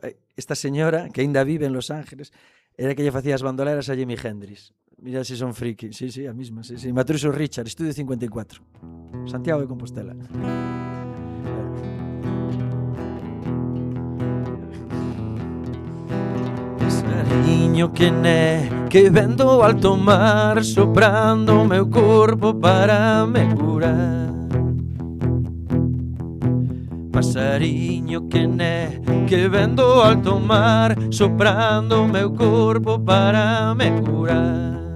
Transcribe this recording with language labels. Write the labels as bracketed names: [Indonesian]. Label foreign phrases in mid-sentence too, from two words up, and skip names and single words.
[Galician] Esta señora, que aínda vive en Los Ángeles, era que lle facía as bandoleras a Jimi Hendrix. Mira se son friki. [Spanish] Sí, a misma, sí. [Galician] Matruso Richard, Estudio 54. Santiago de Compostela. Pasariño que né, que ven do alto mar, soprando o meu corpo para me curar. Pasariño que né, que ven do alto mar, soprando o meu corpo para me curar.